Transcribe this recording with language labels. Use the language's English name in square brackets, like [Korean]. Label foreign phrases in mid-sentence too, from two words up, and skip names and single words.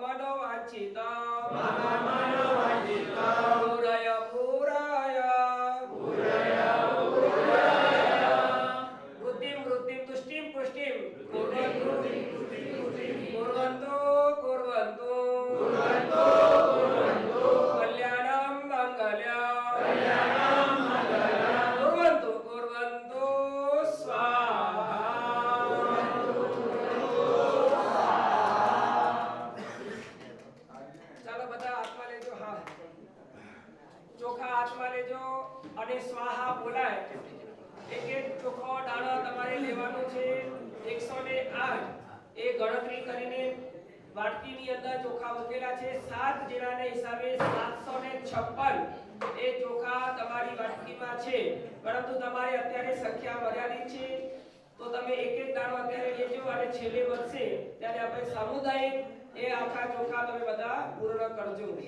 [Sanskrit] મનોવાંછિતા પૂરય વૃદ્ધિમ તુષ્ટિમ પુષ્ટિમ कुर्वन्तु कल्याणं मङ्गलम् कुर्वन्तु स्वाहा [Gujarati] ચાલો બધા હાથમાં લેજો હા ચોખા હાથમાં લેજો અને સ્વાહા બોલાય એક એક ચોખ્ખો દાણો તમારે લેવાનો છે 108 એ ગણતરી કરીને વાટકીની અંદર ચોખા મૂકેલા છે 7 જેનાના હિસાબે 756 એ ચોખા તમારી વાટકીમાં છે પરંતુ તમારે અત્યારે સંખ્યા મર્યાદિત છે તો તમે એક એક દાણો અત્યારે લેજો અને છેલ્લે વધશે ત્યારે આપણે સામુદાયિક એ આખા ચોખા તમે બધા પૂર્ણ કરજો